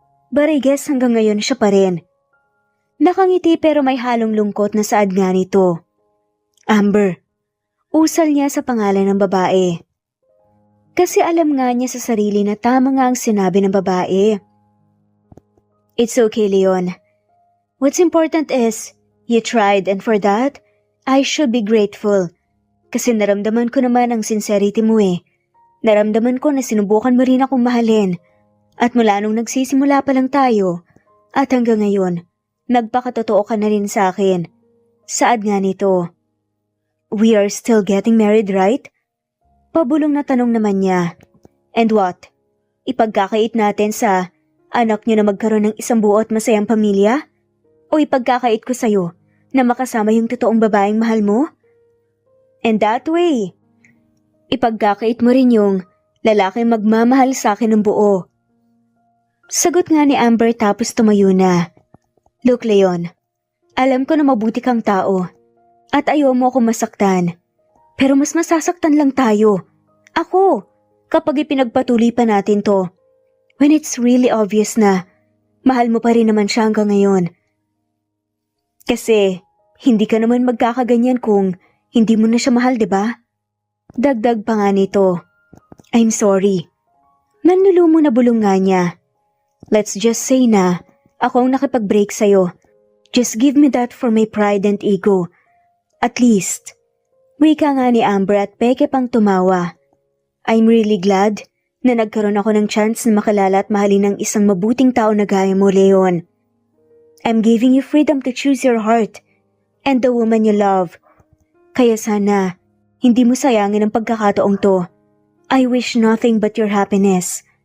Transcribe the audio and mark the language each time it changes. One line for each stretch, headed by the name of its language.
English: But I guess
Filipino: hanggang ngayon siya pa rin. Nakangiti pero may halong lungkot na saad nga nito. Amber, usal niya sa pangalan ng babae. Kasi alam nga niya sa sarili na tama nga ang sinabi ng babae.
English: It's okay, Leon. What's important is, you tried and for that, I should be grateful.
Filipino: Kasi naramdaman ko naman ang sincerity mo eh. Naramdaman ko na sinubukan mo rin akong mahalin. At mula nung nagsisimula pa lang tayo, at hanggang ngayon, nagpakatotoo ka na rin sa akin. Saad nga nito.
English: We are still getting married, right?
Filipino: Pabulong na tanong naman niya.
English: And what?
Filipino: Ipagkakait natin sa anak niyo na magkaroon ng isang buo at masayang pamilya? O ipagkakait ko sa'yo na makasama yung totoong babaeng mahal mo?
English: And that way,
Filipino: ipagkakait mo rin yung lalaking magmamahal sa akin ng buo. Sagot nga ni Amber tapos tumayo na. Look, Leon, alam ko na mabuti kang tao. At ayaw mo akong masaktan. Pero mas masasaktan lang tayo. Ako, kapag ipinagpatuloy pa natin to.
English: When it's really obvious
Filipino: na mahal mo pa rin naman siya hanggang ngayon. Kasi hindi ka naman magkakaganyan kung hindi mo na siya mahal, diba? Dagdag pa nga nito.
English: I'm sorry.
Filipino: Nanlulumo na bulong nga niya.
English: Let's just say
Filipino: na ako ang nakipag-break sa'yo.
English: Just give me that for my pride and ego. At least.
Filipino: Wika nga ni Amber at peke pang tumawa.
English: I'm really glad
Filipino: na nagkaroon ako ng chance na makilala at mahalin ng isang mabuting tao na gaya mo, Leon.
English: I'm giving you freedom to choose your heart and the woman you love.
Filipino: Kaya sana, hindi mo sayangin ang pagkakataong to.
English: I wish nothing but your happiness.